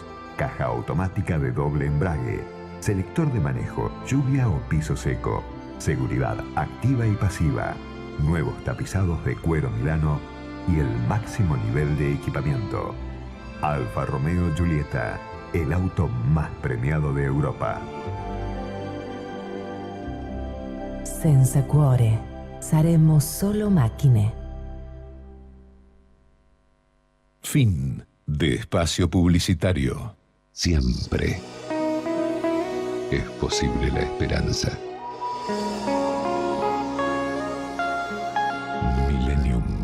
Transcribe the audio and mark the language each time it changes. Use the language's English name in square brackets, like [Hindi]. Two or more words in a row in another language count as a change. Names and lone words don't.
[Spanish] Caja automática de doble embrague. Selector de manejo, lluvia o piso seco. Seguridad activa y pasiva. Nuevos tapizados de cuero Milano. Y el máximo nivel de equipamiento. Alfa Romeo Giulietta. El auto más premiado de Europa. [Italian] Senza cuore. Saremo solo macchine. [Spanish] Fin de espacio publicitario. Siempre es posible la esperanza. Millennium.